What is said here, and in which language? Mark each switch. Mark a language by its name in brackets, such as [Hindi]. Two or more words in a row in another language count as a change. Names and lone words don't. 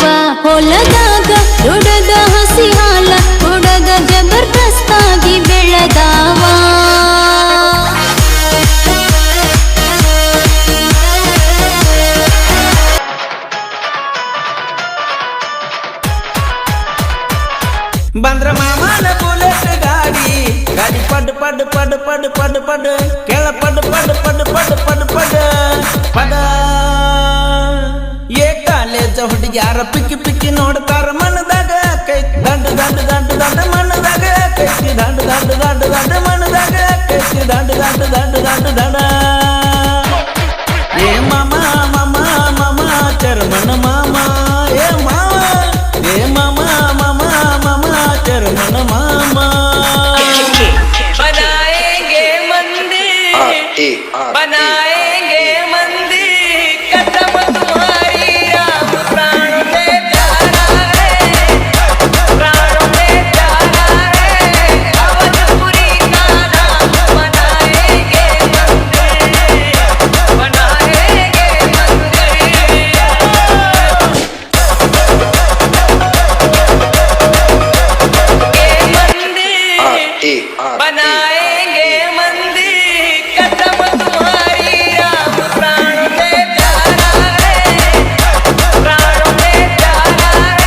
[Kannada] ಹೊಲದಾಗ ದೊಡ್ಡದ ಹಸಿ ಹಾಲ ಕೊಡದ ಜಬರ್ದಸ್ತಾಗಿ ಬೆಳೆದಾವ. ಬಂದ್ರ ಮಾಮನ ಬುಲೆಟ್ ಗಾಡಿ, ಗಾಡಿ ಪಡ್ ಪಡ್ ಪಡ್ ಪಡ್ ಪಡ್ ಪಡ್ ಕೆಳ ಪಡ್ ಪಡ್ ಪಡ್ ಪಡ್ ಪಡ್ ಪಡ್ ಪಡ. ಏ ಕಾಲೇಜ ಹುಡುಗ್ಯಾರ ಪಿಕ್ಕಿ ಪಿಕ್ಕಿ ನೋಡ್ತಾರ, ಮನದಾಗ ಕೈತಿ ದಂಡ ದಂಡ ದಂಡ ದಂಡ ಮನದಾಗ ಕೈತಿ ದಂಡ ದಂಡ ದಂಡ ದಂಡ ಮನದಾಗ ಕೈತಿ ದಂಡ ದಂಡ ದಂಡ ದಂಡ ದಂಡ. ಏ ಮಾಮ ಮಾಮ ಮಾಮ ಚರ್ಮನ ಮಾಮ, ಏ ಮಾವ ಏ ಮಾಮ ಮಾಮ ಮಾಮ ಚರ್ಮನ ಮಾಮ. [Hindi] बनाएंगे मंदिर बनाएंगे मंदिर, कसम तुम्हारी राम प्राणों में प्यारा है, प्राणों में प्यारा है। अवधपुरी का नाम बनाएंगे मंदिर, बनाएंगे बनाएंगे मंदिर, कसम तुम्हारी राम प्राणों में प्यारा है, प्राणों में प्यारा है।